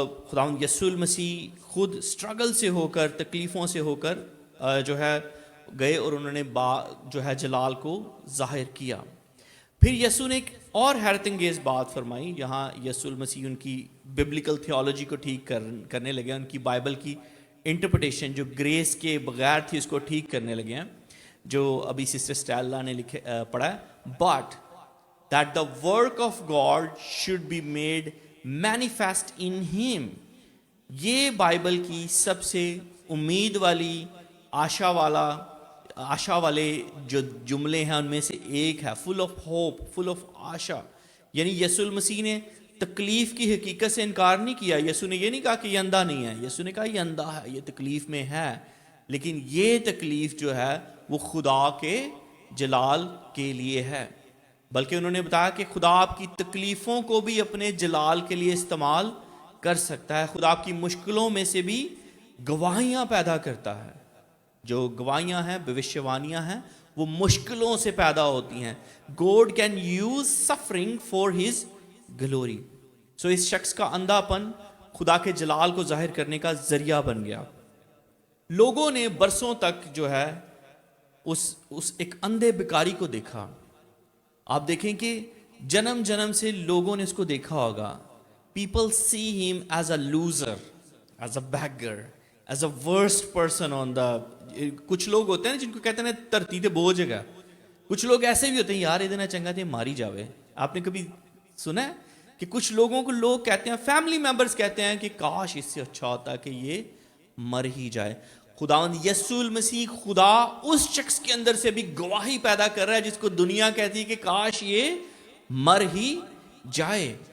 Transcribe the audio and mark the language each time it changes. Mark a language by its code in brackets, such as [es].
[ur] خداوند یسوع المسیح خود اسٹرگل سے ہو کر, تکلیفوں سے ہو کر جو ہے گئے اور انہوں نے جو ہے جلال کو ظاہر کیا. پھر یسوع نے ایک اور حیرت انگیز بات فرمائی، یہاں یسوع المسیح ان کی ببلیکل تھیولوجی کو ٹھیک کرنے لگے، ان کی بائبل کی انٹرپریٹیشن جو گریس کے بغیر تھی اس کو ٹھیک کرنے لگے ہیں، جو ابھی سسٹر اسٹیلا نے پڑھا ہے. [en] But that the work of God should be made manifest in him. [ur] یہ بائبل کی سب سے امید والی آشا والے جو جملے ہیں ان میں سے ایک ہے، [en] full of hope, [ur] full of آشا. یعنی یسوع المسیح نے تکلیف کی حقیقت سے انکار نہیں کیا. یسوع نے یہ نہیں کہا کہ یہ اندھا نہیں ہے، یسوع نے کہا یہ اندھا ہے، یہ تکلیف میں ہے، لیکن یہ تکلیف جو ہے وہ خدا کے جلال کے لیے ہے. بلکہ انہوں نے بتایا کہ خدا آپ کی تکلیفوں کو بھی اپنے جلال کے لیے استعمال کر سکتا ہے. خدا آپ کی مشکلوں میں سے بھی گواہیاں پیدا کرتا ہے. جو گواہیاں ہیں، بھوشیوانیاں ہیں، وہ مشکلوں سے پیدا ہوتی ہیں. [en] God can use suffering for his glory. [ur] سو اس شخص کا اندھا پن خدا کے جلال کو ظاہر کرنے کا ذریعہ بن گیا. لوگوں نے برسوں تک جو ہے اس ایک اندھے بکاری کو دیکھا. آپ دیکھیں کہ جنم جنم سے لوگوں نے اس کو دیکھا ہوگا. [en] People see him as a loser, as a beggar, as a worst person on the. [ur] کچھ لوگ ہوتے ہیں جن کو کہتے ہیں [pa] دھرتی تے بوجھ ہے. [ur] کچھ لوگ ایسے بھی ہوتے ہیں [pa] یار ادنا چنگا تے ماری جاوے. [ur] آپ نے کبھی سنا ہے کہ کچھ لوگوں کو لوگ کہتے ہیں، فیملی ممبرز کہتے ہیں کہ کاش اس سے اچھا ہوتا کہ یہ مر ہی جائے. خداوند یسوع المسیح خدا اس شخص کے اندر سے بھی گواہی پیدا کر رہا ہے جس کو دنیا کہتی ہے کہ کاش یہ مر ہی جائے.